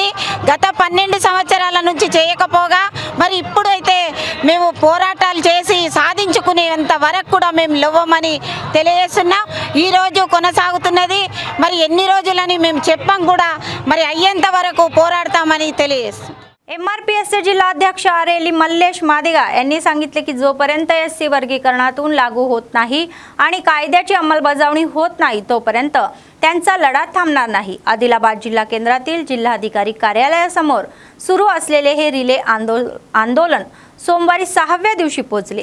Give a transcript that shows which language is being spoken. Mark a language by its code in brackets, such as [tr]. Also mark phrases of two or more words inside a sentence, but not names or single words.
[te] గత 12 సంవత్సరాల నుంచి చేయకపోగా మరి ఇప్పుడు అయితే మేము పోరాటాలు చేసి సాధించుకునేంత వరకు కూడా మేము లేవమని తెలియజేస్తున్నాం. ఈరోజు కొనసాగుతున్నది. మరి ఎన్ని రోజులని మేము చెప్పాం కూడా మరి అయ్యేంత వరకు పోరాడతామని తెలియజేస్తున్నాం. [mr] MRPSचे जिल्हाध्यक्ष आरेली मल्लेश मादिगा यांनी सांगितले की जोपर्यंत SC वर्गीकरणातून लागू होत नाही आणि कायद्याची अंमलबजावणी होत नाही तोपर्यंत त्यांचा लढा थांबणार नाही. आदिलाबाद जिल्हा केंद्रातील जिल्हाधिकारी कार्यालयासमोर सुरू असलेले हे रिले आंदोलन सोमवारी 6व्या दिवशी पोहोचले.